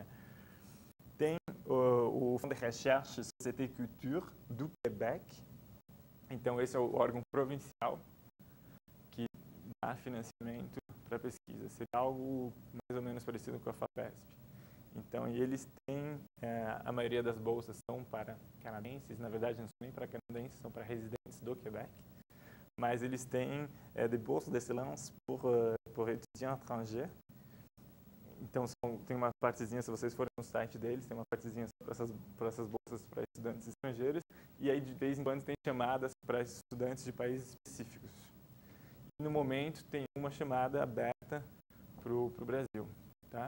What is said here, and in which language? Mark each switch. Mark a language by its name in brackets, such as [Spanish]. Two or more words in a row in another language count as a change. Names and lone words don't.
[Portuguese] Tem o Fundo de Recherche Société et Culture do Quebec, então esse é o órgão provincial que dá financiamento para pesquisa. Seria algo mais ou menos parecido com a FAPESP. Então, e eles têm, a maioria das bolsas são para canadenses, na verdade não são nem para canadenses, são para residentes do Quebec, mas eles têm [French] des bourses d'excellence pour étudiants étrangers. [Portuguese] Então, tem uma partezinha, se vocês forem no site deles, tem uma partezinha para essas bolsas para estudantes estrangeiros, e aí de vez em quando tem chamadas para estudantes de países específicos. E no momento tem uma chamada aberta para o Brasil, tá?